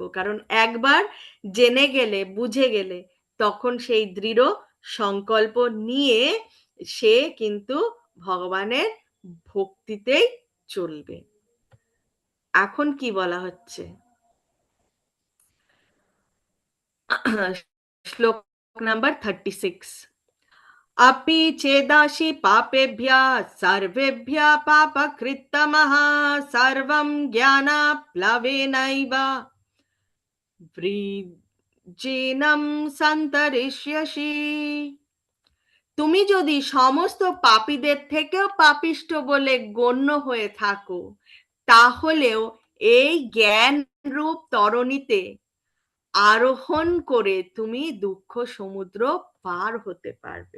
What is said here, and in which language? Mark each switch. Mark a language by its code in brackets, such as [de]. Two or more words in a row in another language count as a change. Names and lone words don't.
[bn] কারণ একবার জেনে গেলে, বুঝে গেলে, তখন সেই দৃঢ় সংকল্প নিয়ে সে কিন্তু ভগবানের ভক্তিতেই চলবে। এখন কি বলা হচ্ছে? শ্লোক নাম্বার 36। [sa] अपि चेदाशि पापेभ्यः सर्वेभ्यः पापकृत्तमः सर्वं ज्ञानाप्लवेनैव वृज्जीनं सन्तरिष्यसि। [bn] তুমি যদি সমস্ত পাপীদের থেকেও পাপিষ্ঠ বলে গণ্য হয়ে থাকো, তাহলেও এই জ্ঞান রূপ তরণীতে আরোহণ করে তুমি দুঃখ সমুদ্র পার হতে পারবে।